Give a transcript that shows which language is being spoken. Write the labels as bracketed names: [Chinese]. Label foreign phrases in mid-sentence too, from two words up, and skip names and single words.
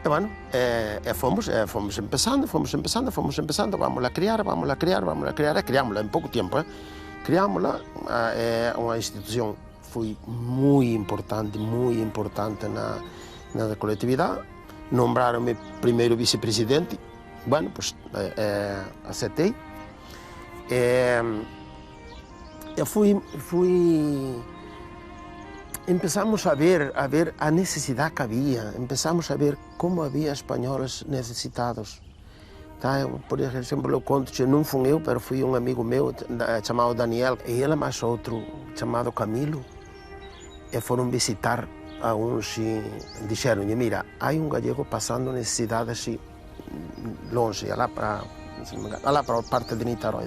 [Galician] E, bueno, fomos empezando, vamos a criar, e criámosla en pouco tempo, criámosla, é unha institución foi moi importante na colectividade, nombraronme primeiro vicepresidente, bueno, pues aceptei, empezamos a ver a necessidade que havia, empezamos a ver [Portuguese] como havia espanhóis necessitados. Tá? Por exemplo, eu conto que não fui eu, mas fui um amigo meu chamado Daniel, e ele mais outro chamado Camilo, e foram visitar a uns e disseram: mira, há um gallego passando necessidade assim, longe, lá para a parte de Niterói.